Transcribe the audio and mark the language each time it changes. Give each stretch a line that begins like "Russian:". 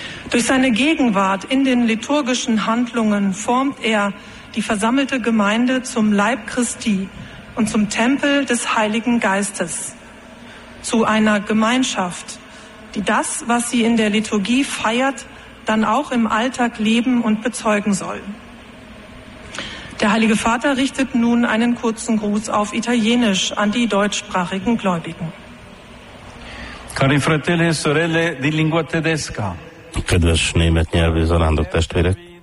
German: Durch seine Gegenwart in den liturgischen Handlungen formt er die versammelte Gemeinde zum Leib Christi und zum Tempel des Heiligen Geistes, zu einer Gemeinschaft, die das, was sie in der Liturgie feiert, dann auch im Alltag leben und bezeugen soll. Der Heilige Vater richtet nun einen kurzen Gruß auf Italienisch an die deutschsprachigen Gläubigen.
Italian: Cari fratelli e sorelle di lingua tedesca.
Hungarian: Kedves német nyelvű zarándok testvérek.